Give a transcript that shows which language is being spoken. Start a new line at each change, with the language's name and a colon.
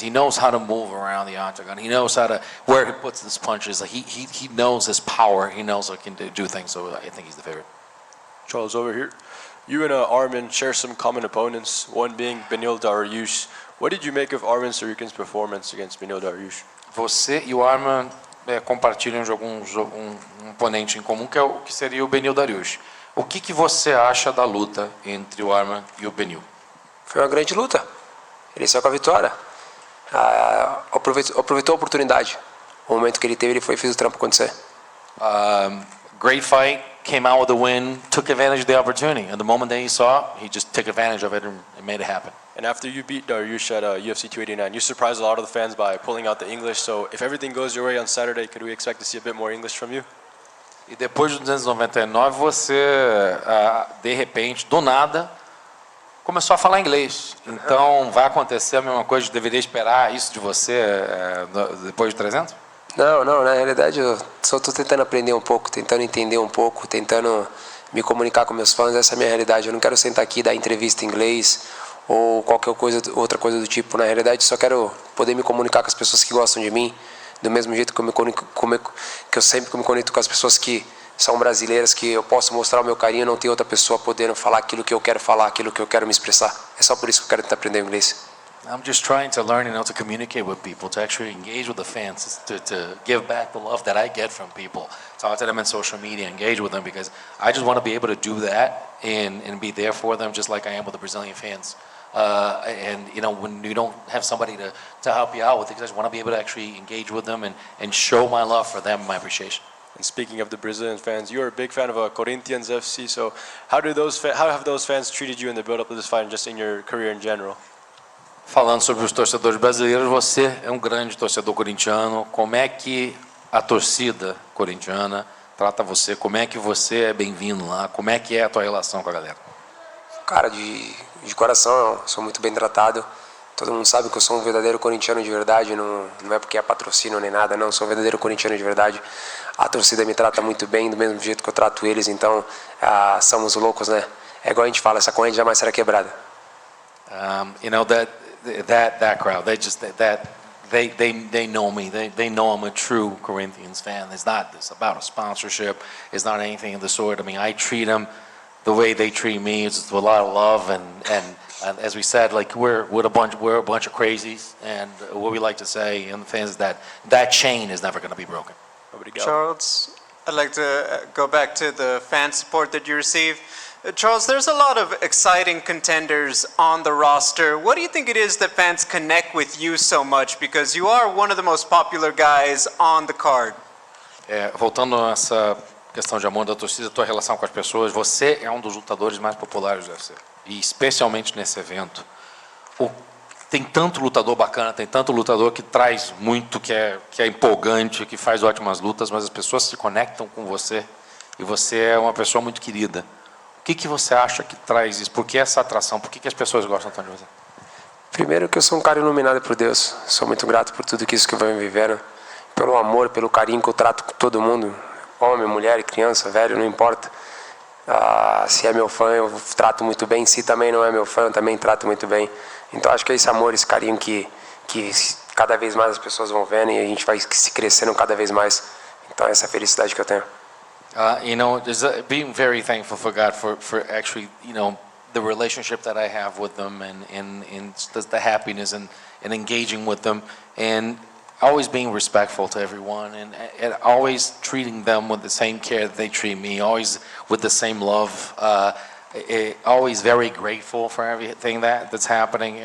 English: He knows how to move around the octagon. He knows where he puts his punches. He knows his power. He knows he can do things. So I think he's the favorite. Charles, over here. You and Arman share some common opponents, one being Beneil Dariush. What did you make of Arman Tsarukyan's performance against Beneil Dariush?
Portuguese: Você e o Arman compartilham de um oponente em comum, que seria o Beneil Dariush. O que você acha da luta entre o Arman e o Beneil? Foi uma grande luta. Ele saiu com a vitória. Aproveitou a oportunidade. O momento que ele teve, ele foi e fez o trampo acontecer.
English: Great fight, came out with a win, took advantage of the opportunity. And the moment that he saw, he just took advantage of it and made it happen. And after you beat Dariush at UFC 289, you surprised a lot of the fans by pulling out the English. So if everything goes your way on Saturday, could we expect to see a bit more English from you?
Portuguese: E depois do 299, você, de repente, do nada, começou a falar inglês. Então, vai acontecer a mesma coisa? Deveria esperar isso de você depois de 300? Não, na realidade eu só estou tentando aprender um pouco, tentando entender um pouco, tentando me comunicar com meus fãs. Essa é a minha realidade. Eu não quero sentar aqui e dar entrevista em inglês ou qualquer outra coisa do tipo. Na realidade, só quero poder me comunicar com as pessoas que gostam de mim, do mesmo jeito que eu sempre me conecto com as pessoas que são brasileiras, que eu posso mostrar o meu carinho, não tem outra pessoa podendo falar aquilo que eu quero falar, aquilo que eu quero me expressar. É só por isso que eu quero tentar aprender inglês.
English: I'm just trying to learn, to communicate with people, to actually engage with the fans, to give back the love that I get from people. Talk to them on social media, engage with them, because I just want to be able to do that and be there for them, just like I am with the Brazilian fans. And when you don't have somebody to help you out with it, I just want to be able to actually engage with them and show my love for them, my appreciation. And speaking of the Brazilian fans, you're a big fan of Corinthians FC. So how have those fans treated you in the build-up of this fight, and just in your career in general?
Portuguese: Falando sobre os torcedores brasileiros, você é um grande torcedor corintiano. Como é que a torcida corintiana trata você? Como é que você é bem-vindo lá? Como é que é a tua relação com a galera? Cara, de coração, eu sou muito bem tratado. Todo mundo sabe que eu sou um verdadeiro corintiano de verdade, não é porque é patrocínio nem nada, não, sou um verdadeiro corintiano de verdade. A torcida me trata muito bem, do mesmo jeito que eu trato eles, então somos loucos, né? É igual a gente fala, essa corrente jamais será quebrada.
English: You know, that crowd, they know me. They know I'm a true Corinthians fan. It's not this about a sponsorship. It's not anything of the sort. I mean, I treat them the way they treat me. It's with a lot of love and as we said, like we're a bunch of crazies, and what we like to say in the fans is that chain is never going to be broken. Charles, I'd like to go back to the fan support that you receive. Charles, there's a lot of exciting contenders on the roster. What do you think it is that fans connect with you so much? Because you are one of the most popular guys on the card.
Portuguese: Voltando a essa questão de amor da torcida, tua relação com as pessoas, você é um dos lutadores mais populares do UFC. E especialmente nesse evento. Tem tanto lutador bacana, tem tanto lutador que traz muito, que é empolgante, que faz ótimas lutas, mas as pessoas se conectam com você e você é uma pessoa muito querida. O que você acha que traz isso? Por que essa atração? Por que as pessoas gostam tanto de você? Primeiro que eu sou um cara iluminado por Deus. Sou muito grato por tudo isso que eu venho vivendo. Pelo amor, pelo carinho que eu trato com todo mundo. Homem, mulher, criança, velho, não importa. Se é meu fã, eu trato muito bem. Se também não é meu fã, eu também trato muito bem. Então acho que é esse amor, esse carinho que cada vez mais as pessoas vão vendo e a gente vai se crescendo cada vez mais. Então essa é a felicidade que eu tenho.
English: You know, being very thankful for God for actually, you know, the relationship that I have with them and the happiness and engaging with them and always being respectful to everyone and always treating them with the same care that they treat me, always with the same love, always very grateful for everything that's happening.